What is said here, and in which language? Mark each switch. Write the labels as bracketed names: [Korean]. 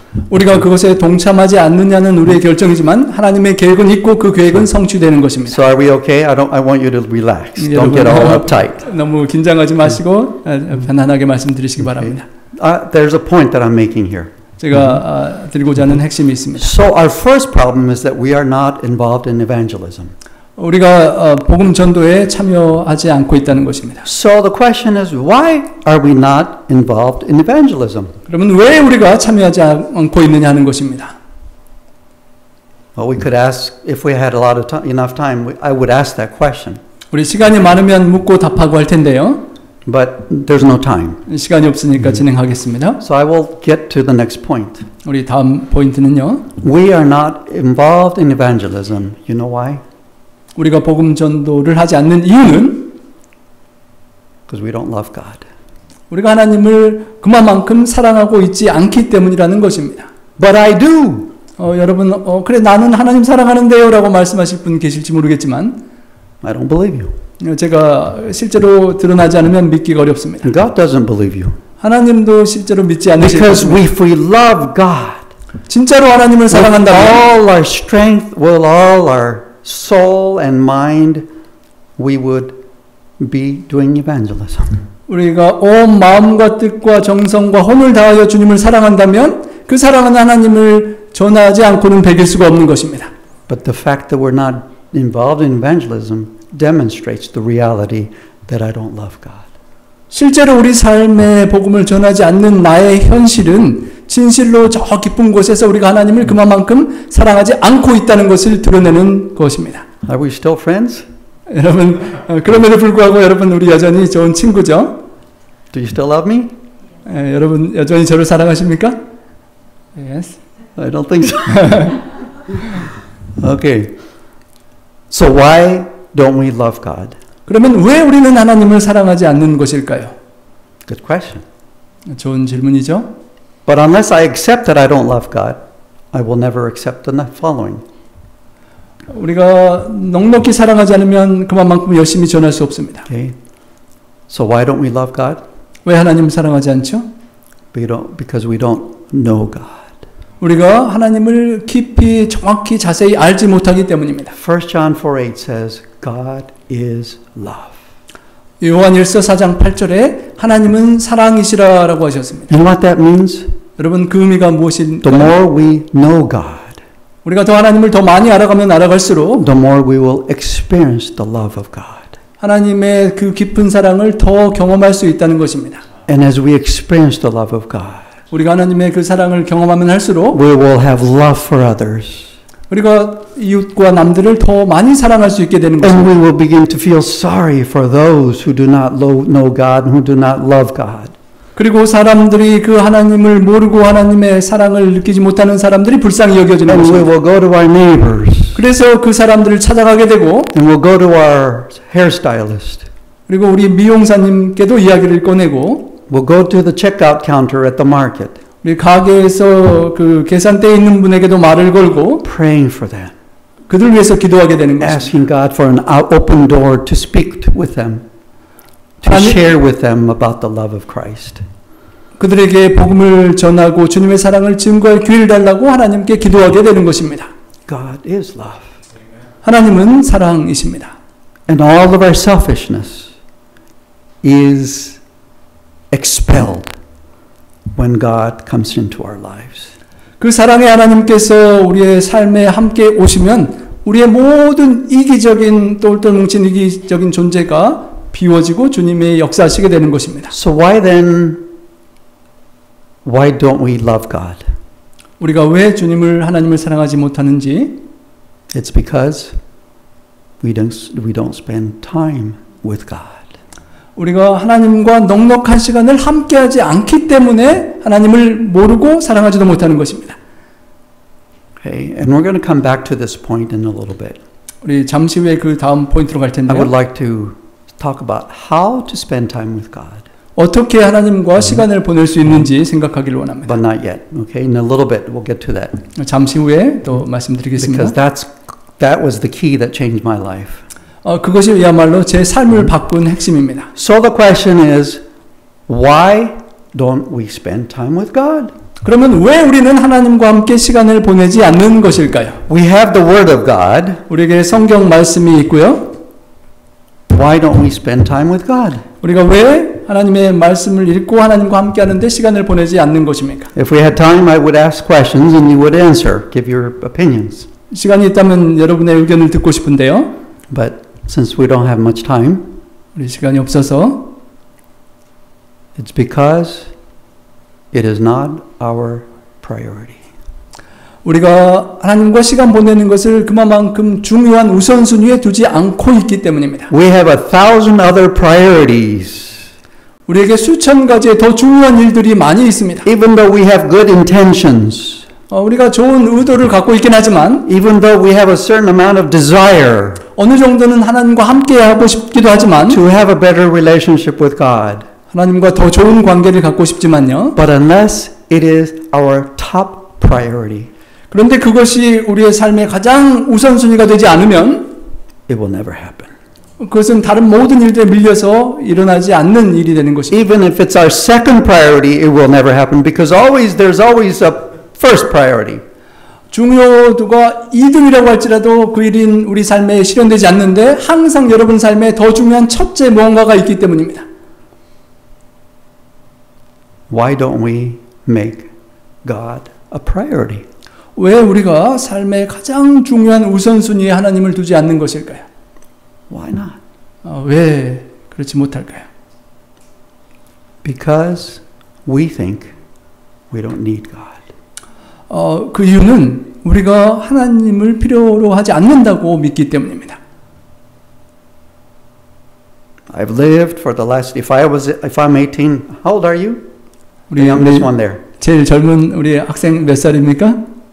[Korean] 우리가 그것에 동참하지 않느냐는 우리의 결정이지만 하나님의 계획은 있고 그 계획은 성취되는 것입니다. [English] So are we okay? I want you to relax. Don't get all uptight. [Korean] 너무 긴장하지 마시고 편안하게 말씀드리시기 바랍니다. [English] There's a point that I'm making here. [Korean] 제가 드리고자 하는 핵심이 있습니다. [English] So our first problem is that we are not involved in evangelism. [Korean] 우리가 복음 전도에 참여하지 않고 있다는 것입니다. [English] So the question is, why are we not involved in evangelism? [Korean] 그러면 왜 우리가 참여하지 않고 있느냐 하는 것입니다. [English] Well, we could ask, if we had enough time, I would ask that question. [Korean] 우리 시간이 많으면 묻고 답하고 할 텐데요. [English] But there's no time. [Korean] 시간이 없으니까 진행하겠습니다. [English] So I will get to the next point. [Korean] 우리 다음 포인트는요. [English] We are not involved in evangelism. You know why? [Korean] 우리가 복음 전도를 하지 않는 이유는 [English] Because we don't love God. [Korean] 우리가 하나님을 그만큼 사랑하고 있지 않기 때문이라는 것입니다. [English] But I do. [Korean] 여러분, 그래 나는 하나님 사랑하는데요 라고 말씀하실 분 계실지 모르겠지만 [English] I don't believe you. [Korean] 제가 실제로 드러나지 않으면 믿기가 어렵습니다. [English] And God doesn't believe you. [Korean] 하나님도 실제로 믿지 않으실 [English] Because [Korean] 것입니다. [English] if we love God, [Korean] 진짜로 하나님을 [English] with [Korean] 사랑한다면 [English] all our strength, with all our soul and mind, we would be doing evangelism. [Korean] 우리가 온 마음과 뜻과 정성과 혼을 다하여 주님을 사랑한다면 그 사랑하는 하나님을 전하지 않고는 배길 수가 없는 것입니다. [English] But the fact that we're not involved in evangelism demonstrates the reality that I don't love God. [Korean] 실제로 우리 삶의 복음을 전하지 않는 나의 현실은 진실로 저 깊은 곳에서 우리가 하나님을 그만큼 사랑하지 않고 있다는 것을 드러내는 것입니다. [English] Are we still friends? [Korean] 여러분, 그럼에도 불구하고 여러분 우리 여전히 좋은 친구죠? [English] Do you still love me? [Korean] 여러분 여전히 저를 사랑하십니까? [English] Yes. I don't think so. Okay. So why don't we love God? [Korean] 그러면 왜 우리는 하나님을 사랑하지 않는 것일까요? [English] Good question. [Korean] 좋은 질문이죠. [English] But unless I accept that I don't love God, I will never accept the following. [Korean] 우리가 넉넉히 사랑하지 않으면 그만큼 열심히 전할 수 없습니다. [English] Okay. So why don't we love God? [Korean] 왜 하나님을 사랑하지 않죠? [English] Because we don't know God. [Korean] 우리가 하나님을 깊이 정확히 자세히 알지 못하기 때문입니다. [English] 1 John 4:8 says God is love. [Korean] 요한일서 4장 8절에 하나님은 사랑이시라라고 하셨습니다. [English] And what that means? [Korean] 여러분 그 의미가 무엇일까요? [English] The more we know God, [Korean] 우리가 더 하나님을 더 많이 알아가면 알아갈수록 [English] the more we will experience the love of God. [Korean] 하나님의 그 깊은 사랑을 더 경험할 수 있다는 것입니다. [English] And as we experience the love of God, [Korean] 우리가 하나님의 그 사랑을 경험하면 할수록 [English] we will have love for others. [Korean] 우리가 이웃과 남들을 더 많이 사랑할 수 있게 되는 [English] And [Korean] 것입니다. [English] we will begin to feel sorry for those who do not know God and who do not love God. [Korean] 그리고 사람들이 그 하나님을 모르고 하나님의 사랑을 느끼지 못하는 사람들이 불쌍히 여겨지는 [English] And we [Korean] 것입니다. [English] will go to our neighbors. [Korean] 그래서 그 사람들을 찾아가게 되고 [English] And we'll go to our hairstylist. [Korean] 그리고 우리 미용사님께도 이야기를 꺼내고 [English] We'll go to the checkout counter at the market, [Korean] 우리 가게에서 그 계산대에 있는 분에게도 말을 걸고 [English] praying for them, [Korean] 그들 위해서 기도하게 되는 것입니다. [English] asking God for an open door to speak with them, to [Korean] 하나님- [English] share with them about the love of Christ. [Korean] 그들에게 복음을 전하고 주님의 사랑을 증거할 기회를 달라고 하나님께 기도하게 되는 것입니다. [English] God is love. [Korean] 하나님은 사랑이십니다. [English] And all of our selfishness is expelled when God comes into our lives. [Korean] 그 사랑의 하나님께서 우리의 삶에 함께 오시면 우리의 모든 이기적인 똘똘 뭉친 이기적인 존재가 비워지고 주님의 역사하시게 되는 것입니다. [English] So why don't we love God? [Korean] 우리가 왜 주님을 하나님을 사랑하지 못하는지 [English] It's because we don't spend time with God. [Korean] 우리가 하나님과 넉넉한 시간을 함께하지 않기 때문에 하나님을 모르고 사랑하지도 못하는 것입니다. [English] Okay, and we're going to come back to this point in a little bit. [Korean] 우리 잠시 후에 그 다음 포인트로 갈 [English] I would [Korean] 텐데요. [English] like to talk about how to spend time with God, [Korean] 어떻게 하나님과 시간을 보낼 수 있는지 생각하기를 원합니다. [English] but not yet. Okay, in a little bit we'll get to that [Korean] 잠시 후에 또 말씀드리겠습니다. [English] because that was the key that changed my life. [Korean] 그것이야말로 제 삶을 바꾼 핵심입니다. [English] So the question is, why don't we spend time with God? [Korean] 그러면 왜 우리는 하나님과 함께 시간을 보내지 않는 것일까요? [English] We have the Word of God. [Korean] 우리에게 성경 말씀이 있고요. [English] Why don't we spend time with God? [Korean] 우리가 왜 하나님의 말씀을 읽고 하나님과 함께 하는데 시간을 보내지 않는 것입니까? [English] If we had time, I would ask questions and you would answer, give your opinions. [Korean] 시간이 있다면 여러분의 의견을 듣고 싶은데요. [English] But since we don't have much time, [Korean] 우리 시간이 없어서 [English] it's because it is not our priority. [Korean] 우리가 하나님과 시간 보내는 것을 그만큼 중요한 우선순위에 두지 않고 있기 때문입니다. [English] We have 1,000 other priorities. [Korean] 우리에게 수천 가지의 더 중요한 일들이 많이 있습니다. [English] Even though we have good intentions, [Korean] 우리가 좋은 의도를 갖고 있긴 하지만 [English] even though we have a certain amount of desire [Korean] 어느 정도는 하나님과 함께 하고 싶기도 하지만 [English] to have a better relationship with God, [Korean] 하나님과 더 좋은 관계를 갖고 싶지만요. [English] but unless it is our top priority, [Korean] 그런데 그것이 우리의 삶의 가장 우선순위가 되지 않으면 [English] it will never happen. [Korean] 그것은 다른 모든 일들에 밀려서 일어나지 않는 일이 되는 것입니다. [English] Even if it's our second priority, it will never happen because there's always a first priority. [Korean] 중요도가 2등이라고 할지라도 그 일인 우리 삶에 실현되지 않는데 항상 여러분 삶에 더 중요한 첫째 무언가가 있기 때문입니다. [English] Why don't we make God a priority? [Korean] 왜 우리가 삶의 가장 중요한 우선순위에 하나님을 두지 않는 것일까요? [English] Why not? [Korean] 왜 그렇지 못할까요? [English] Because we think we don't need God. [Korean] 그 이유는 우리가 하나님을 필요로 하지 않는다고 믿기 때문입니다. [English] I've lived for the last, if I'm 18, how old are you? The youngest one there. [Korean] 제일 젊은 우리 학생 몇 살입니까?